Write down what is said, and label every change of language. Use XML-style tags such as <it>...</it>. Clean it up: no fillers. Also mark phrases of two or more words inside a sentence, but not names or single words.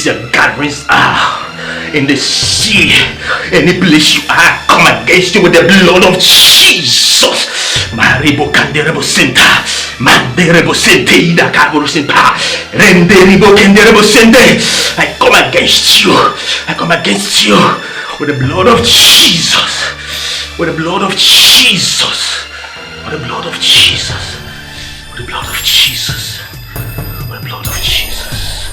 <en>your gatherings are, in the sea, any place you are, come against you with the blood of Jesus. Maribo Canderebo Senta, Manderebo Sente, Ida Cabro Senta, Renderibo Canderebo Sente. I come against you. I come against you with the blood of Jesus. With the blood of Jesus. With the blood of Jesus. With the blood of Jesus. Blood of Jesus.</en>